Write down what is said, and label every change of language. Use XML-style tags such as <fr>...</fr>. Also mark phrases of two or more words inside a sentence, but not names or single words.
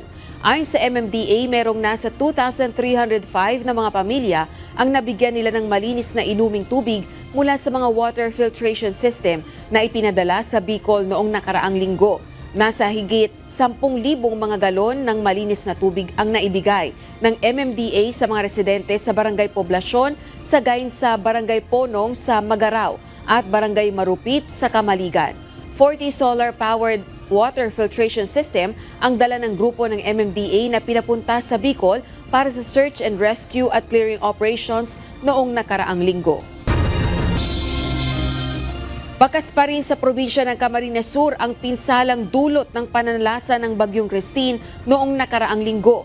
<tl>Ayon sa MMDA, merong nasa 2,305 na mga pamilya ang nabigyan nila ng malinis na inuming tubig mula sa mga</tl> <en>water filtration system</en> <tl>na ipinadala sa Bicol noong nakaraang linggo. Nasa higit 10,000 mga galon ng malinis na tubig ang naibigay ng MMDA sa mga residente sa Barangay Poblasyon, Sagain sa Barangay Ponong sa Magaraw at Barangay Marupit sa Kamaligan. 40</tl> <en>solar-powered water filtration system</en> <tl>ang dala ng grupo ng MMDA na pinapunta sa Bicol para sa</tl> <en>search and rescue</en> <tl>at</tl> <en>clearing operations</en> <tl>noong nakaraang linggo. Bakas pa rin sa probinsya ng Camarines Sur ang pinsalang dulot ng pananalasa ng Bagyong Christine noong nakaraang linggo.</tl>